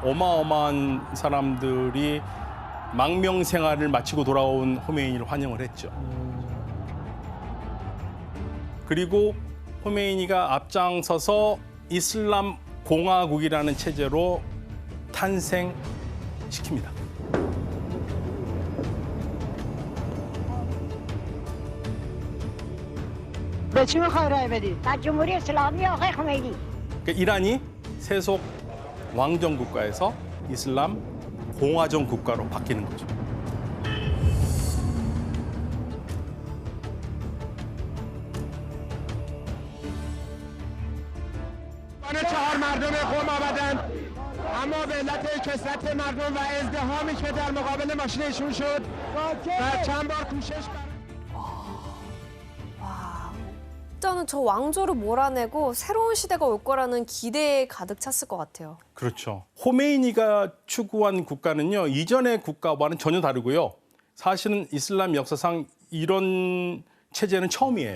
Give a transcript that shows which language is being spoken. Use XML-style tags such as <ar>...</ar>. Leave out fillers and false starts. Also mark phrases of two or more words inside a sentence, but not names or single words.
<ko>어마어마한 사람들이 망명 생활을 마치고 돌아온 호메이니를 환영을 했죠. 그리고 호메이니가 앞장서서 이슬람 공화국이라는 체제로 탄생시킵니다.</ko> <fa>به چی میخوای رای بدی؟ در جمهوری اسلامی آقای خمینی.</fa> <ko>이란이 세속 왕정 국가에서 이슬람 공화정 국가로 바뀌는 거죠.</ko> <fa>چهار مردم قوم آمدند اما به علت کثرت مردم و ازدحامی که در مقابل ماشینشون شد و چند بار کوشش</fa> <ko>일단은 저 왕조를 몰아내고 새로운 시대가 올 거라는 기대에 가득 찼을 것 같아요. 그렇죠. 호메이니가 추구한 국가는요, 이전의 국가와는 전혀 다르고요. 사실은 이슬람 역사상 이런 체제는 처음이에요.</ko>